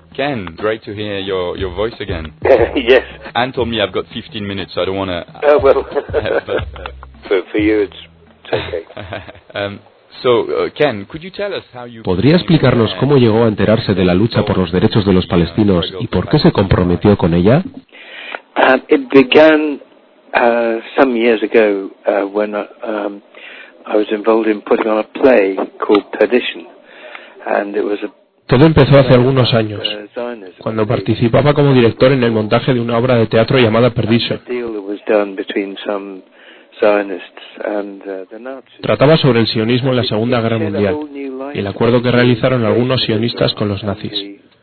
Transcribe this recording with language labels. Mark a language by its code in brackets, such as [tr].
[en] Ken, great to hear your voice again. Yes. Anne told me I've got 15 minutes, so I don't want to... Oh, well, for you it's okay. Ken, could you tell us how you... [es] ¿Podría explicarnos cómo llegó a enterarse de la lucha por los derechos de los palestinos y por qué se comprometió con ella? [en] It began some years ago when I was involved in putting on a play called Perdition, and it was a... [es] Todo empezó hace algunos años, cuando participaba como director en el montaje de una obra de teatro llamada Perdición. Trataba sobre el sionismo en la Segunda Guerra Mundial y el acuerdo que realizaron algunos sionistas con los nazis.